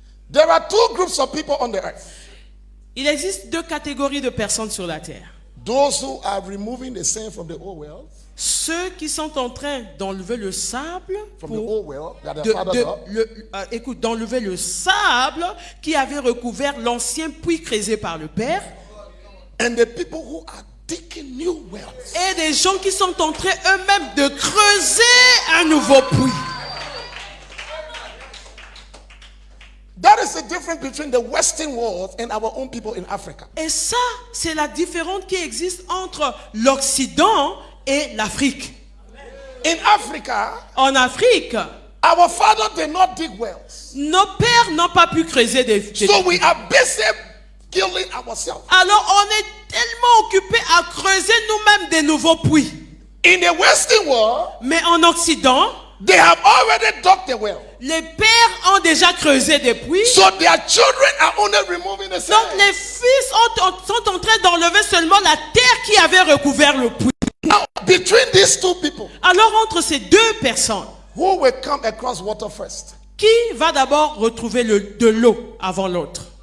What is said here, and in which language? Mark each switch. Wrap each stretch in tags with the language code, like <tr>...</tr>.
<en>There are two groups of people on the earth.</en> <fr>Il existe deux catégories de personnes sur la terre.</fr> <en>Those who are removing the sand from the old wells,</en> <fr>Ceux qui sont en train d'enlever le sable</fr> <en>from the</en> <fr>pour</fr> <en>old well that their father dug,</en> <fr>d'enlever le sable qui avait recouvert l'ancien puits creusé par le père,</fr> <en>and the people who are digging new wells.</en> <fr>et des gens qui sont en train eux-mêmes de creuser un nouveau puits.</fr> <en>That is the difference between the Western world and our own people in Africa.</en> <fr>Et ça, c'est la différence qui existe entre l'Occident et l'Afrique.</fr> <en>In Africa,</en> <fr>En Afrique,</fr> <en>our father did not dig wells.</en> <fr>nos pères n'ont pas pu creuser des</fr> <en>So we are busy killing ourselves.</en> <fr>Alors on est tellement occupés à creuser nous-mêmes des nouveaux puits.</fr> <en>In the Western world,</en> <fr>Mais en Occident,</fr> <en>they have already dug the well.</en> <fr>les pères ont déjà creusé des puits.</fr> <en>So their children are only removing the</en> <fr>Donc</fr> <en>sand.</en> <fr>les fils sont en train d'enlever seulement la terre qui avait recouvert le puits.</fr> <en>Now, between these two people,</en> <fr>Alors entre ces deux personnes,</fr> <en>who will come across water first?</en> <fr>qui va d'abord retrouver de l'eau avant l'autre?</fr>